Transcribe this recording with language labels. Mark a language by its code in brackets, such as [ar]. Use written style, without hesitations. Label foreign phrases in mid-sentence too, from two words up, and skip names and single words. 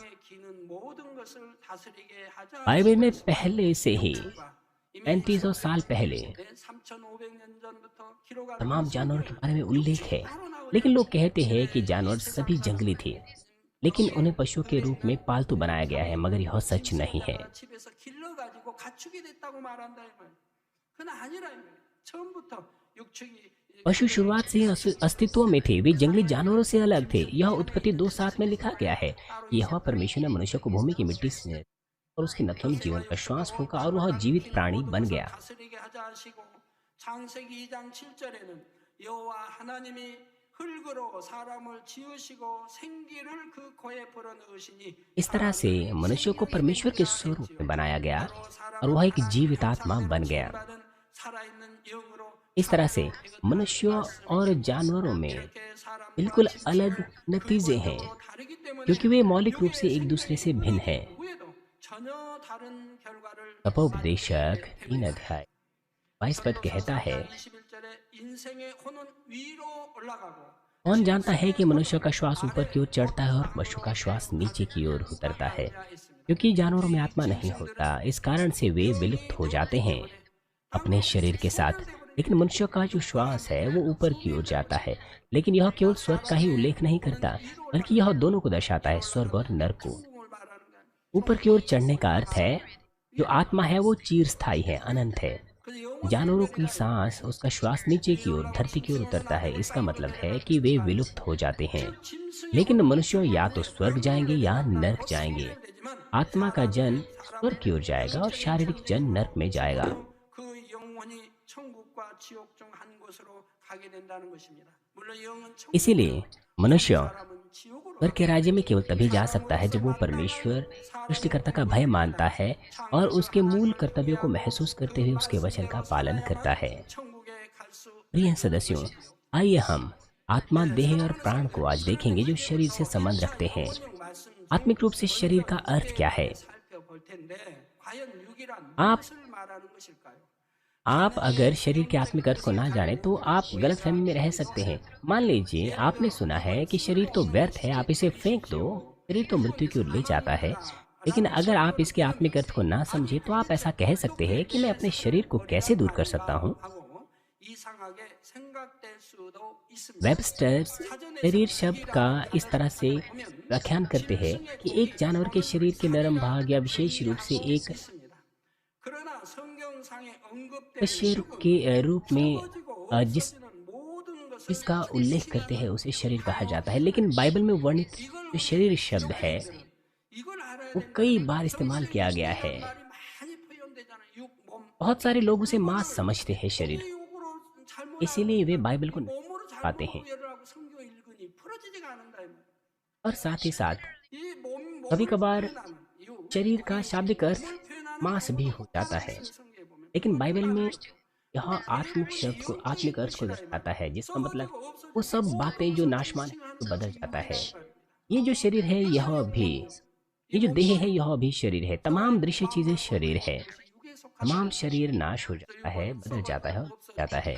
[hi] बाइबल में पहले से ही 3500 साल पहले तमाम जानवरों के बारे में उल्लेख है, लेकिन लोग कहते हैं कि जानवर सभी जंगली थे। लेकिन उन्हें पशुओं के रूप में पालतू बनाया गया है, मगर यह सच नहीं है। [ko] 집에서 길러가지고 가축이 됐다고 말한다 이 말이에요. 그건 아니라 이 말이에요. 처음부터 육축이 [hi] पशु शुरुआत से ही अस्तित्व में थे। वे जंगली जानवरों से अलग थे। यह उत्पत्ति 2:7 में लिखा गया है। यह परमेश्वर ने मनुष्य को भूमि की मिट्टी से और उसकी नथनों में जीवन का श्वास फूंका और वह जीवित प्राणी बन गया। [ko] 다스리게 하자 하시고 창세기 2장 7절에는 여호와 하나님이 흙으로 사람을 지으시고 생기를 그 코에 불어넣으시니 [hi] इस तरह से मनुष्य को परमेश्वर के स्वरूप में बनाया गया और वह एक जीवित आत्मा बन गया। [ko] 살아있는 영으로 [hi] इस तरह से मनुष्यों और जानवरों में बिल्कुल अलग नतीजे हैं, [ko] 다르기 때문에 [hi] क्योंकि वे मौलिक रूप से एक दूसरे से भिन्न हैं। [ko] 후에도 전혀 다른 결과를 [hi] तपोपदेशक 3 अध्याय 22 पद कहता है, [ko] 21절에 인생의 혼은 위로 올라가고 [hi] कौन जानता है कि मनुष्य का श्वास ऊपर की ओर चढ़ता है और पशु का श्वास नीचे की ओर उतरता है, क्योंकि जानवरों में आत्मा नहीं होता। इस कारण से वे विलुप्त हो जाते हैं अपने शरीर के साथ। लेकिन मनुष्य का जो श्वास है वो ऊपर की ओर जाता है। लेकिन यह केवल स्वर्ग का ही उल्लेख नहीं करता, बल्कि यह दोनों को दर्शाता है, स्वर्ग और नरक को। [ko] 을 말하는 거야. [hi] ऊपर की ओर चढ़ने का अर्थ है जो आत्मा है वो चिरस्थायी है, अनंत है। [ko] 그 영혼 [hi] जानवरों की सांस, उसका श्वास नीचे की ओर, धरती की ओर उतरता है। इसका मतलब है कि वे विलुप्त हो जाते हैं। [ko] 짐승이 [hi] लेकिन मनुष्य या तो स्वर्ग जाएंगे या नरक जाएंगे। [ko] 되지만 [hi] आत्मा का जन स्वर्ग की ओर जाएगा और शारीरिक जन नरक में जाएगा। [ko] 그 영혼이 천국과 지옥 중 한 곳으로 가게 된다는 것입니다. 물론 영은 천국 [hi] इसीलिए मनुष्य [ko] 사람은 지옥으로 [hi] स्वर्ग के राज्य में केवल तभी जा सकता है जब वो परमेश्वर सृष्टिकर्ता का भय मानता है और उसके मूल कर्तव्यों को महसूस करते हुए उसके वचन का पालन करता है। [ko] 천국에 갈수 [hi] प्रिय सदस्यों, आइए हम आत्मा, देह और प्राण को आज देखेंगे जो शरीर से संबंध रखते हैं। [ko] 말씀 [hi] आत्मिक रूप से शरीर का अर्थ क्या है? [ko] 살펴볼 텐데 과연 육이란 [hi] आप- [ko] 무엇을 말하는 것일까요? [hi] आप अगर शरीर के आत्मिक अर्थ को ना जाने तो आप गलतफहमी में रह सकते हैं। मान लीजिए आपने सुना है कि शरीर तो व्यर्थ है, आप इसे फेंक दो, शरीर तो मृत्यु की ओर ले जाता है। लेकिन अगर आप इसके आत्मिक अर्थ को ना समझे तो आप ऐसा कह सकते हैं कि मैं अपने शरीर को कैसे दूर कर सकता हूँ। [ko] 하고 이상하게 생각될 수도 있습니다. [hi] वेबस्टर शरीर शब्द का इस तरह से व्याख्यान करते हैं कि एक जानवर के शरीर के नरम भाग या विशेष रूप से एक [ko] 있습니다. 그러나 성경상에 언급되는 [hi] शरीर [ko] 육은 [hi] के रूप में [ko] 썩어지고 [hi] जिस [ko] 없어지는 모든 것을 [hi] जिसका उल्लेख करते हैं उसे शरीर कहा जाता है। लेकिन बाइबल में वर्णित जो शरीर शब्द है [ko] 이걸 알아야 [hi] वो [ko] 되는 [hi] कई बार इस्तेमाल किया गया है। [ko] 말이 많이 표현되잖아요. 육, 몸. [hi] बहुत सारे लोग उसे मांस समझते हैं शरीर, [ko] 이 육으로 잘못 [hi] इसीलिए वे बाइबल को नहीं [ko] 몸으로 [hi] पाते [ko] 잘못 [hi] हैं। [ko] 구별을 하고 성경 읽으니 풀어지지가 않는다. 이 말이에요. [hi] और साथ ही साथ [ko] 이 몸, [hi] कभी-कभार [ko] 표현하는 육, [hi] शरीर का शाब्दिक अर्थ [ko] 몸을 표현하는 [hi] मांस भी हो जाता है। [ko] 성경에 보면 [hi] लेकिन बाइबल में यह आत्मिक शब्द को, आत्मिक अर्थ को दर्शाता है, जिसका मतलब वो सब बातें जो नाशमान है तो बदल जाता है। ये जो शरीर है यह भी, ये जो देह है यह भी शरीर है। तमाम दृश्य चीजें शरीर है। तमाम शरीर नाश हो जाता है, बदल जाता है और हो जाता है।